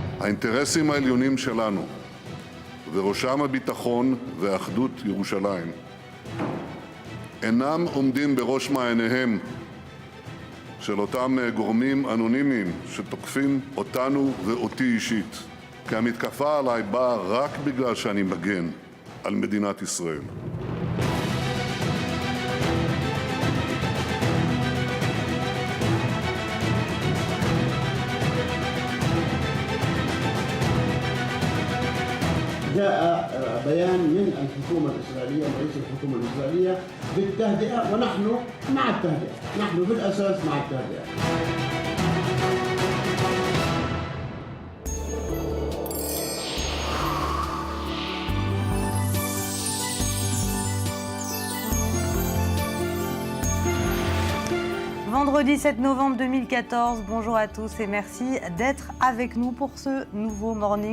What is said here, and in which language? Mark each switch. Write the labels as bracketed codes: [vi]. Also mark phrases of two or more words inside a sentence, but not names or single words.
[he] האינטרסים העליונים שלנו, ובראשם הביטחון ואחדות ירושלים, אינם עומדים בראש מעייניהם של אותם גורמים אנונימיים שתוקפים אותנו ואותי אישית, כי המתקפה עליי באה רק בגלל שאני מגן על מדינת ישראל. [ar] جاء بيان من الحكومة الإسرائيلية ورئيس الحكومة الإسرائيلية بالتهدئة ونحن مع التهدئة، نحن بالأساس مع التهدئة. [fr] Vendredi 7 novembre 2014, bonjour à tous et merci d'être avec nous pour ce nouveau morning.